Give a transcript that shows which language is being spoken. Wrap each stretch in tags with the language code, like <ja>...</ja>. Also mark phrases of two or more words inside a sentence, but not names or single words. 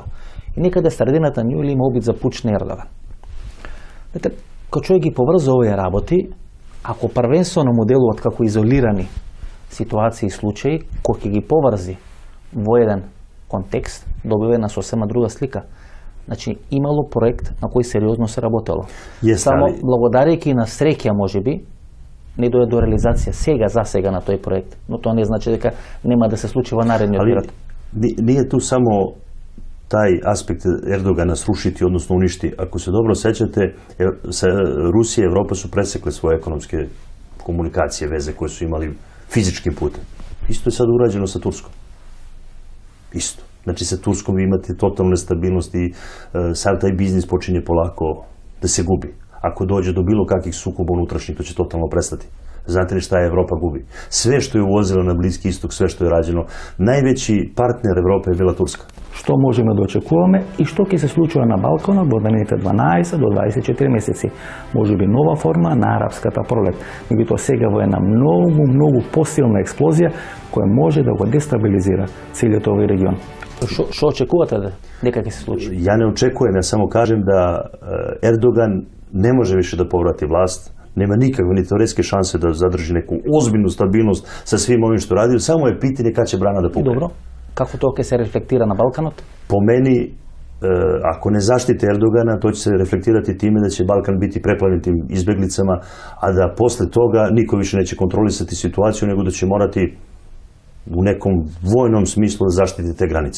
<mk>И некаде средината на јули има обид за пуч на Ердоган. Кога човек ги поврза овие работи, ако првенствено му делуваат како изолирани ситуации и случаи, кој ќе ги поврзи во еден контекст, добива една сосема друга слика. Значи, имало проект на кој сериозно се работело. Само благодарејќи на среќа, можеби, не дое до реализација за сега на тој проект, но тоа не значи дека нема да се случи во наредниот период.</mk> <sr>Nije tu samo taj aspekt Erdogana srušiti, odnosno uništi. Ako se dobro sećate, Rusija i Evropa su presekle svoje ekonomske komunikacije, veze koje su imali fizičkim putem. Isto je sad urađeno sa Turskom. Isto. Znači, sa Turskom vi imate totalnu nestabilnost i sav taj biznis počinje polako da se gubi. Ako dođe do bilo kakvih sukoba unutrašnjih, to će totalno prestati. Znate li šta je Evropa gubi? Sve što je uvozilo na Bliski istok, sve što je rađeno, najveći partner Evrope je bila Turska.</sr> <mk>Што можеме да очекуваме и што ќе се случува на Балканот во наредните 12 до 24 месеци. Можеби нова форма на арапската пролет. Меѓутоа сега во една многу посилна експлозија која може да го дестабилизира целиот овој регион. Што очекувате дека ќе се случи?</mk> <sr>Ja ne očekujem, ja samo kažem da Erdogan ne može više da povrati vlast, nema nikakve ni teoretske šanse da zadrži neku ozbiljnu stabilnost sa svim ovim što radi, samo je pitanje kad će brana da pukne. Dobro.</sr> <mk>Како то ќе се рефлектира на Балканот?</mk> <sr>Po meni, ako ne zaštite Erdogana, to će se reflektirati time da će Balkan biti preplavljen tim izbeglicama, a da posle toga niko više neće kontrolisati situaciju, nego da će morati u nekom vojnom smislu da zaštite te granice.</sr>